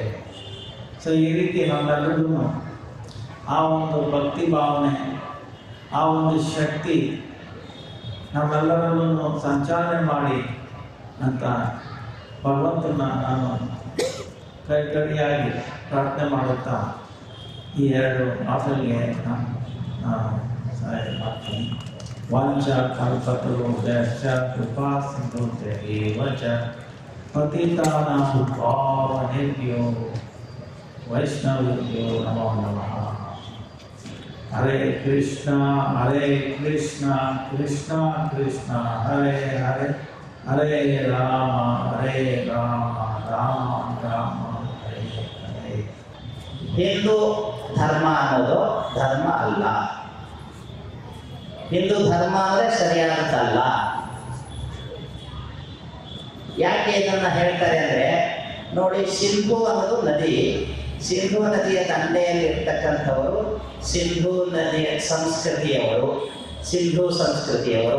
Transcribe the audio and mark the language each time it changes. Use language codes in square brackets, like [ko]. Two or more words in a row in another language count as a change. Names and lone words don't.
[kn] ಸೊ ಈ ರೀತಿ ನಾವೆಲ್ಲರೂ ಆ ಒಂದು ಭಕ್ತಿ ಭಾವನೆ, ಆ ಒಂದು ಶಕ್ತಿ ನಮ್ಮೆಲ್ಲರನ್ನು ಸಂಚಾಲನೆ ಮಾಡಿ ಅಂತ ಭಗವಂತನ ನಾನು ಕೈಕಡಿಯಾಗಿ ಪ್ರಾರ್ಥನೆ ಮಾಡುತ್ತಾ ಈ ಎರಡು ಮಾತುಗಳಿಗೆ ನಾನು ಸಹಾಯ ಮಾಡ್ತೀನಿ. [sa] ವಾಂಚ ಕಲ್ಪತರುಭ್ಯಶ್ಚ ಕೃಪಾ ಸಿಂಧುಭ್ಯೇವ ಚ ಪತಿತಾನಾಂ ಪಾವನೇಭ್ಯೋ ವೈಷ್ಣವೇಭ್ಯೋ ನಮೋ ನಮಃ. ಹರೇ ಕೃಷ್ಣ ಕೃಷ್ಣ ಕೃಷ್ಣ ಹರೇ ಹರೇ ಹರೇ ರಾಮ ರಾಮ ರಾಮ ಹರೇ ಹರೇ. [kn] ಹಿಂದೂ ಧರ್ಮ ಅನ್ನೋದು ಧರ್ಮ ಅಲ್ಲ. ಹಿಂದೂ ಧರ್ಮ ಅಂದರೆ ಸರಿಯಾದದ್ದಲ್ಲ. ಯಾಕೆ ಇದನ್ನ ಹೇಳ್ತಾರೆ ಅಂದರೆ ನೋಡಿ, ಸಿಂಧು ಅನ್ನೋದು ನದಿ. ಸಿಂಧು ನದಿಯ ದಂಡೆಯಲ್ಲಿ ಇರ್ತಕ್ಕಂಥವರು ಸಿಂಧು ನದಿಯ ಸಂಸ್ಕೃತಿಯವರು, ಸಿಂಧು ಸಂಸ್ಕೃತಿಯವರು.